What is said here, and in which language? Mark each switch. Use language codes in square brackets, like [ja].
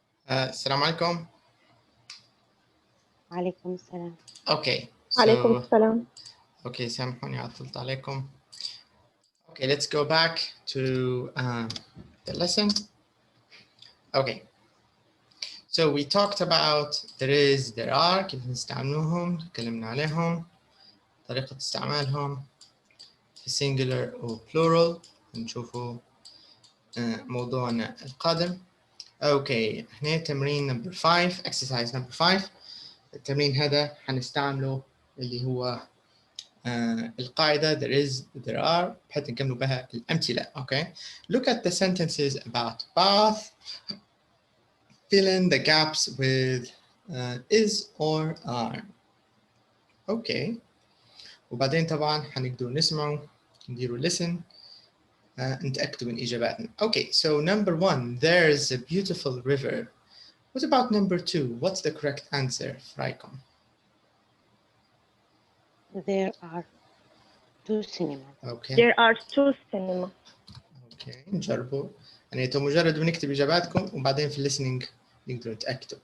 [ar] السلام عليكم. عليكم السلام. [en] Okay. [ar] عليكم السلام. Okay, سامحوني عطلت عليكم. [en] Okay, let's go back to the lesson. Okay. So we talked about there is, there are, [ar] كيف نستعملوهم، تكلمنا عليهم، طريقة استعمالهم في singular و plural. نشوفوا موضوعنا القادم. [en] Okay, [ar] هنا تمرين [en] number 5, exercise number 5. [ar] التمرين هذا حنستعمله اللي هو القاعدة there is, there are، بحيث نكملوا بها الأمثلة. [en] Okay, look at the sentences about bath. Fill in the gaps with is or are. Okay. [ar] وبعدين طبعا حنقدروا نسمعوا، نديروا listen، نتأكدوا من إجاباتنا. [en] Okay, so number 1, there's a beautiful river. What about number 2? What's the correct answer [ar] في رأيكم؟ [en] There are 2 cinemas. Okay. There are 2 cinemas. [ar] Okay, نجربوا. يعني انتم مجرد بنكتب إجاباتكم وبعدين في listening نقدروا نتأكدوا.